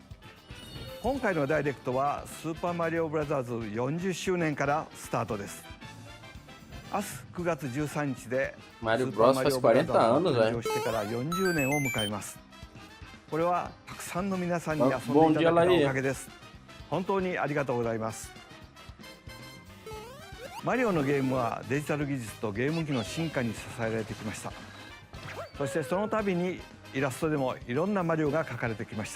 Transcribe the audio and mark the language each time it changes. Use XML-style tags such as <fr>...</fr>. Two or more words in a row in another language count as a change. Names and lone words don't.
<ja>今回のダイレクトはスーパーマリオブラザーズ40周年からスタートです。明日9月13日で</ja> <pt>Mario Bros faz 40 anos,</pt> <ja>誕</ja> <pt>velho.</pt> <ja>生してから40年を迎えます。 これはたくさんの皆さんに遊んでいた</ja> <pt>Bom</pt> <ja>だ</ja> <pt>dia,</pt> <ja>けたお Laí. かげです。本当にありがとうございます。マリオのゲームはデジタル技術とゲーム機の進化に支えられてきました。そしてその度にイラストでもいろんなマリオが描かれてきました。</ja>